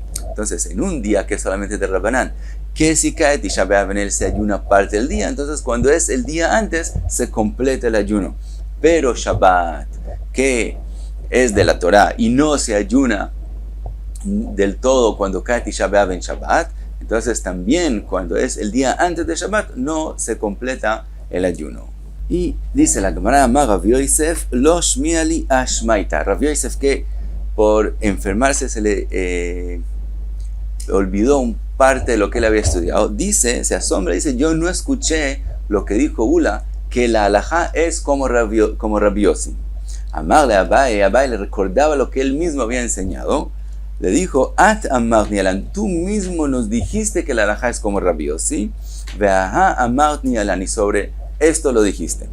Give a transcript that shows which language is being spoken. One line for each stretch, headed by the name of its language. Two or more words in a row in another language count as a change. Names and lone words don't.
Spanish: Entonces, en un día que es solamente de Rabbanán, que si cae Tisha B'Av en él se ayuna parte del día, entonces cuando es el día antes, se completa el ayuno. pero Shabbat, que es de la Torah y no se ayuna del todo cuando cae Tisha B'Av en Shabbat, entonces también cuando es el día antes de Shabbat no se completa el ayuno. Y dice la Gemara,
Aramaic: אמר רב יוסף, לא שמיע לי השמעתא.
Spanish: Rav Yosef, que por enfermarse se le olvidó un parte de lo que él había estudiado, dice, se asombra, dice, yo no escuché lo que dijo Ula, que la halajá es como Rav Yossi. Amarle a Abai le recordaba lo que él mismo había enseñado, le dijo,
Aramaic: את אמרת ניהלן,
Spanish: tú mismo nos dijiste que la halajá es como Rav Yossi,
Aramaic: ואהא אמרת ניהלן,
Spanish: y sobre esto lo dijiste.